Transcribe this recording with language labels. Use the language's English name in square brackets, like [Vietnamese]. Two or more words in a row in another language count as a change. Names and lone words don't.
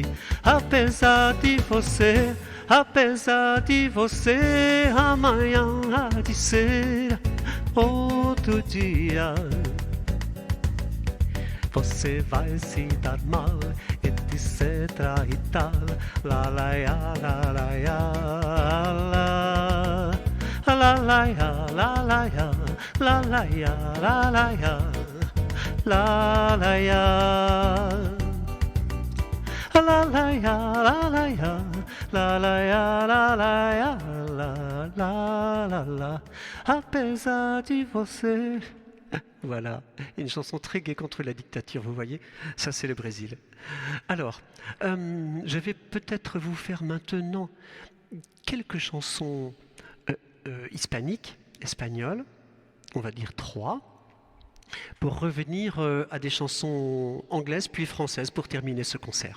[Portuguese] Apesar de você, amanhã há de ser outro dia. Você vai se dar mal, etc e tal. La la ya, la la ya, la la la ya, la la ya, la la ya, la la ya, la la ya, la la ya, la la ya, la la ya, la la ya, la la. Apesar de você. [French] Voilà, une chanson très gaie contre la dictature, vous voyez, ça c'est le Brésil. Alors, je vais peut-être vous faire maintenant quelques chansons hispaniques, espagnoles, on va dire 3, pour revenir à des chansons anglaises puis françaises pour terminer ce concert.